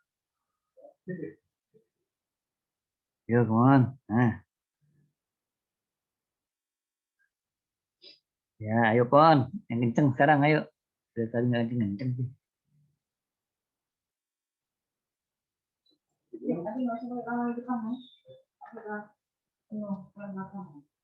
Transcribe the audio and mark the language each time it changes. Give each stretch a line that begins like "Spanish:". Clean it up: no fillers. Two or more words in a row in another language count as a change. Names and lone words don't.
English: Yo, come on.
Indonesian: Nah, ya, ayo pon. Yang kenceng sekarang, ayo. Dari tadi nggak kenceng sih. Tapi nggak usah kalau itu kamu. No, karena kamu.